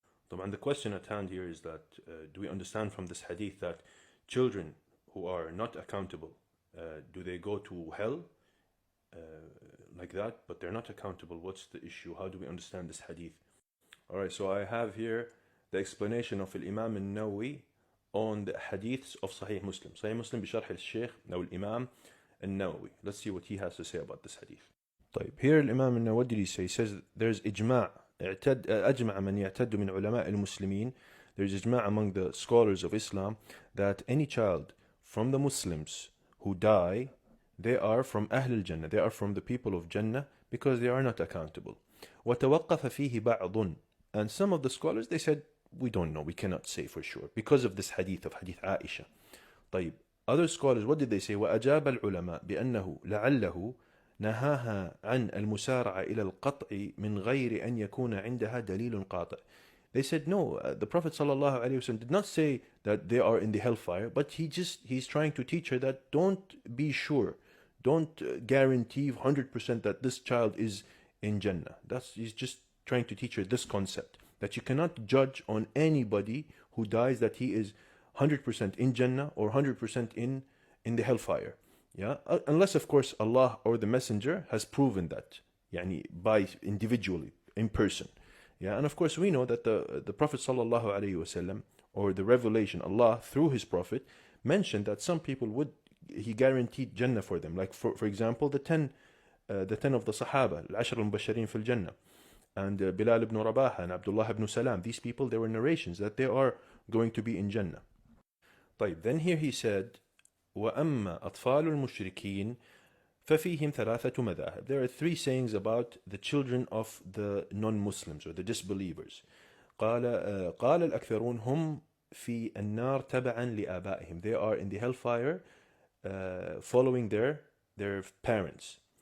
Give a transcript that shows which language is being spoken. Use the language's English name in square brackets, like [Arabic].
[English] And the question at hand here is that do we understand from this hadith that children who are not accountable, do they go to hell like that, but they're not accountable? What's the issue? How do we understand this hadith? Alright, so I have here the explanation of Imam al-Nawawi on the hadiths of Sahih Muslim. [Arabic] Sahih Muslim بشرح الشيخ أو الإمام النووي. [English] Let's see what he has to say about this hadith. طيب, here Imam al-Nawawi, what did he say? He says there's [Arabic] إجماع أجمع من يعتد من علماء المسلمين. [English] There's إجماع among the scholars of Islam that any child from the Muslims who die, they are from [Arabic] أهل الجنة, [English] they are from the people of Jannah, because they are not accountable. [Arabic] وتوقف فيه بعض. [English] And some of the scholars, they said, we don't know, we cannot say for sure, because of this hadith of Hadith Aisha. طيب, other scholars, what did they say? [Arabic] وأجاب العلماء بأنه لعله نهاها عن المسارعة إلى القطع من غير أن يكون عندها دليل قاطع. [English] They said, no, the Prophet ﷺ did not say that they are in the hellfire, but he's trying to teach her that don't be sure, don't guarantee 100% that this child is in Jannah. He's just trying to teach her this concept, that you cannot judge on anybody who dies that he is 100% in Jannah or 100% in the hellfire. Yeah, unless of course Allah or the Messenger has proven that, yani by individually, in person. Yeah, and of course we know that the Prophet sallallahu alaihi wasallam, or the revelation, Allah through his Prophet mentioned that some people he guaranteed Jannah for them. Like for example, the 10 of the Sahaba, al-Ashr al-Mubashirin fil Jannah, and Bilal ibn Rabah and Abdullah ibn Salam. These people, there were narrations that they are going to be in Jannah. [Arabic] طيب, [English] then here he said, [Arabic] وَأَمَّا أَطْفَالُ الْمُشْرِكِينَ فَفِيهِمْ ثَلَاثَةُ مَذَاهِبْ. [English] There are three sayings about the children of the non-Muslims or the disbelievers. [Arabic] قال الأكثرون هم في النار تبعا لآبائهم. [English] They are in the hellfire following their parents.